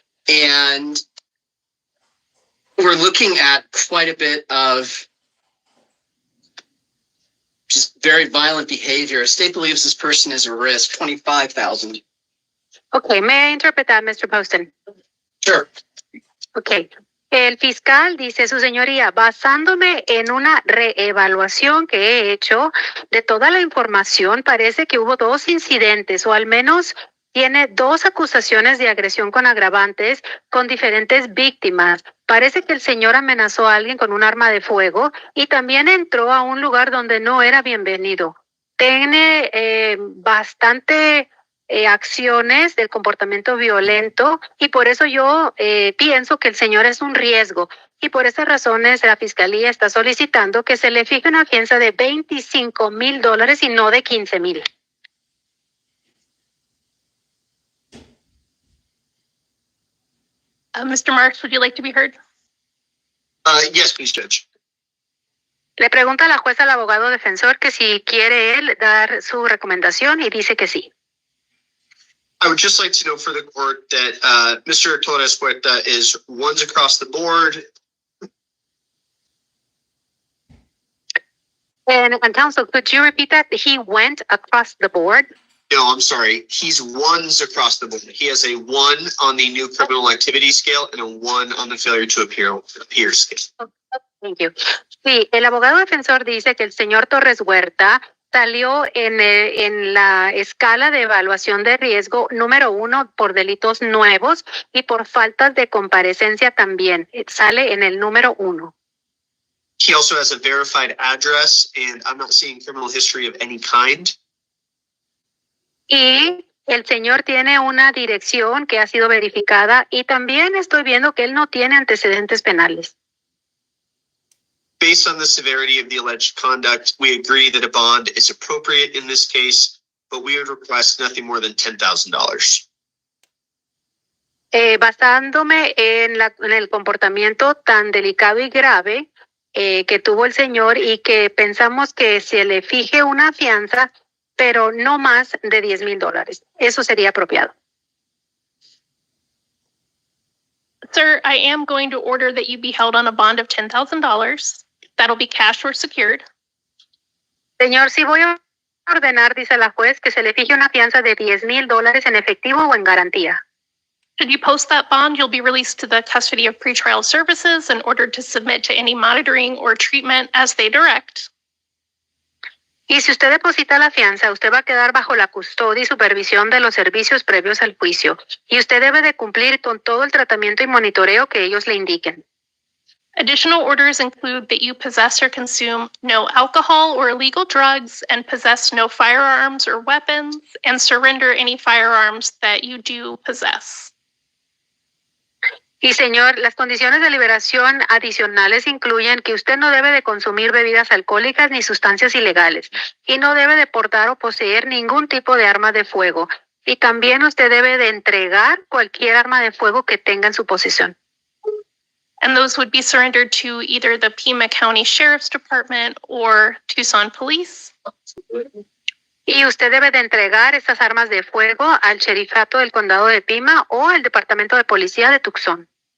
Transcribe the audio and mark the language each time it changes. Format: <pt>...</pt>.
<en>And we're looking at quite a bit of just very violent behavior. State believes this person is a risk, 25,000. Okay, may I interpret that, Mr. Poston? Sure. Okay.</en> <es>El fiscal dice, su señoría, basándome en una reevaluación que he hecho de toda la información, parece que hubo 2 incidentes o al menos tiene 2 acusaciones de agresión con agravantes con diferentes víctimas. Parece que el señor amenazó a alguien con un arma de fuego y también entró a un lugar donde no era bienvenido. Tiene bastante acciones del comportamiento violento y por eso yo pienso que el señor es un riesgo y por esas razones la fiscalía está solicitando que se le fije una fianza de $25,000 y no de $15,000.</es> <en>Mr. Marks, would you like to be heard? Yes, please, Judge.</en> <es>Le pregunta a la jueza al abogado defensor que si quiere él dar su recomendación y dice que sí.</es> <en>I would just like to know for the court that Mr. Torres Puerta is ones across the board. And counsel, could you repeat that? He went across the board? No, I'm sorry. He's ones across the board. He has a 1 on the new criminal activity scale and a 1 on the failure to appear scale. Thank you.</en> <es>Sí, el abogado defensor dice que el señor Torres Huerta salió en la escala de evaluación de riesgo número 1 por delitos nuevos y por faltas de comparecencia también. Sale en el número 1.</es> <en>He also has a verified address, and I'm not seeing criminal history of any kind.</en> <es>Y el señor tiene una dirección que ha sido verificada y también estoy viendo que él no tiene antecedentes penales.</es> <en>Based on the severity of the alleged conduct, we agree that a bond is appropriate in this case, but we would request nothing more than $10,000.</en> <es>Basándome en el comportamiento tan delicado y grave que tuvo el señor y que pensamos que se le fije una fianza, pero no más de $10,000. Eso sería apropiado.</es> <en>Sir, I am going to order that you be held on a bond of $10,000. That'll be cash or secured.</en> <es>Señor, sí voy a ordenar, dice la juez, que se le fije una fianza de $10,000 en efectivo o en garantía.</es> <en>Should you post that bond, you'll be released to the custody of pretrial services and ordered to submit to any monitoring or treatment as they direct.</en> <es>Y si usted deposita la fianza, usted va a quedar bajo la custodia y supervisión de los servicios previos al juicio. Y usted debe de cumplir con todo el tratamiento y monitoreo que ellos le indiquen.</es> <en>Additional orders include that you possess or consume no alcohol or illegal drugs and possess no firearms or weapons and surrender any firearms that you do possess.</en> <es>Y señor, las condiciones de liberación adicionales incluyen que usted no debe de consumir bebidas alcohólicas ni sustancias ilegales y no debe de portar o poseer ningún tipo de arma de fuego. Y también usted debe de entregar cualquier arma de fuego que tenga en su posesión.</es> <en>And those would be surrendered to either the Pima County Sheriff's Department or Tucson Police.</en> <es>Y usted debe de entregar estas armas de fuego al sherifato del condado de Pima o al departamento de policía de Tucson.</es>